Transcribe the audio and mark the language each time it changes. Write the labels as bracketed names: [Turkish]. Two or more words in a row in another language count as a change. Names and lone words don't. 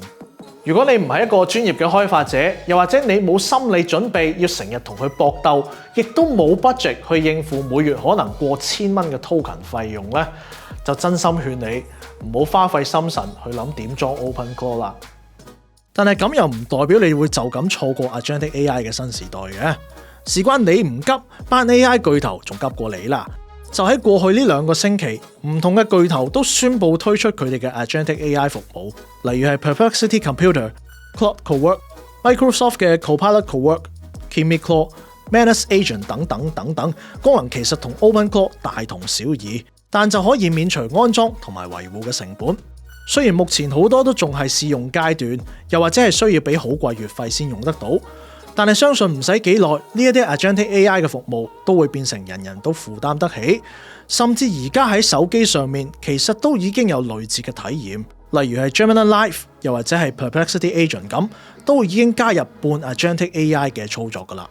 [Cantonese] 如果你唔係一個專業嘅開發者，又或者你冇心理準備要成日同佢搏鬥，亦都冇 budget 去應付每月可能過1000蚊嘅 token 費用咧，就真心勸你唔好花費心神去諗點裝 OpenClaw 啦。但係咁又唔代表你會就咁錯過 [English] Agentic AI [Cantonese] 嘅新時代嘅，事關你唔急，班 AI 巨頭仲急過你啦。就喺過去呢2個星期，唔同嘅巨頭都宣布推出佢哋嘅 [English] Agentic AI [Cantonese] 服務，例如係 Perplexity Computer、Claude Cowork、Microsoft 嘅 Copilot Cowork、KimiClaw、Manus Agent 等等，功能其實同 OpenClaw 大同小異，但就可以免除安裝同埋維護嘅成本。雖然目前好多都仲係試用階段，又或者係需要俾好貴月費先用得到，但係相信唔使幾耐，呢一啲 [English] Agentic AI [Cantonese] 嘅服務都會變成人人都負擔得起，甚至而家喺手機上面其實都已經有類似嘅體驗，例如係 Gemini Live 又或者係 Perplexity Agent 咁，都已經加入半 [English] Agentic AI [Cantonese] 嘅操作㗎喇。